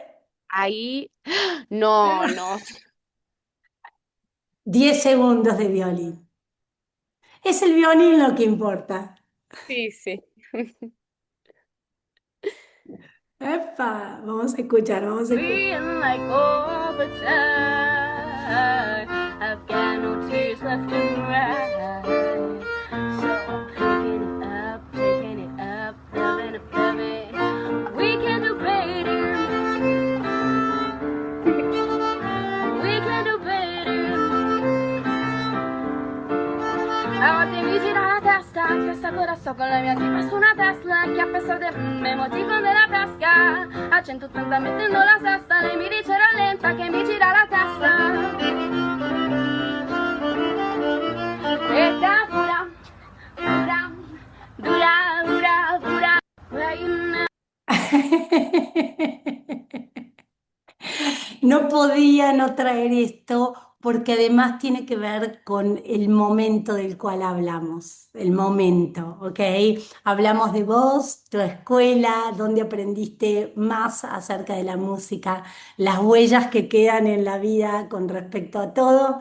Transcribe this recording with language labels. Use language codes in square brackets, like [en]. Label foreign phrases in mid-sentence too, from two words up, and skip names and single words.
[es] Ahí. No, no. 10 segundos de violín. Es el violín lo que importa. Sí, sí. Epa, vamos a escuchar, vamos a escuchar. [en] Feeling like overtime. I've got no tears left to cry. So I'm picking it up, loving it, loving. We can do better. We can do better. [it] A volte mi gira la testa, testa corazzo con la mia tipa su una Tesla che [es] a pesar de [it] me emoticon della pesca a 180 mettendo la sesta, lei mi dice rallenta che mi gira la testa. Questa pura, pura, dura, dura, dura, pura [en] you know. [es] No podía no traer esto porque además tiene que ver con el momento del cual hablamos, el momento, ¿ok? Hablamos de vos, tu escuela, dónde aprendiste más acerca de la música, las huellas que quedan en la vida con respecto a todo.